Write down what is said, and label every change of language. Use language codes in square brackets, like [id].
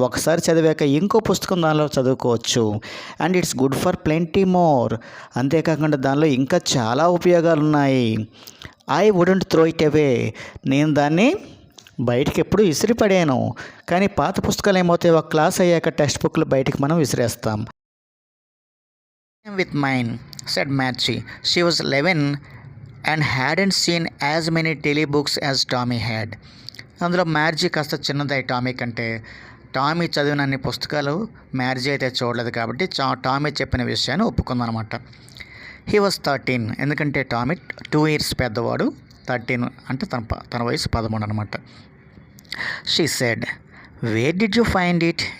[te] ఒకసారి చదివాక ఇంకో పుస్తకం దానిలో చదువుకోవచ్చు. [en] And it's good for plenty more. [te] అంతేకాకుండా దానిలో ఇంకా చాలా ఉపయోగాలు ఉన్నాయి. [en] I wouldn't throw it away, [te] నేను దాన్ని బయటికి ఎప్పుడు విసిరిపడాను. కానీ పాత పుస్తకాలు ఏమవుతాయి, ఒక క్లాస్ అయ్యాక టెక్స్ట్ బుక్లు బయటికి మనం విసిరేస్తాం. [en] With mine, said Margie. She was 11 and hadn't seen as many telebooks as Tommy had. [te] అందులో మ్యార్జీ కాస్త చిన్నదై టామీ కంటే. టామీ చదివినన్ని పుస్తకాలు మ్యార్జీ అయితే చూడలేదు కాబట్టి టామీ చెప్పిన విషయాన్ని ఒప్పుకుందనమాట. [en] he was 13, [te] ఎందుకంటే టామీ 2 years పెద్దవాడు. 13 అంటే తన వయసు 13 అనమాట. [en] She said, where did you find it?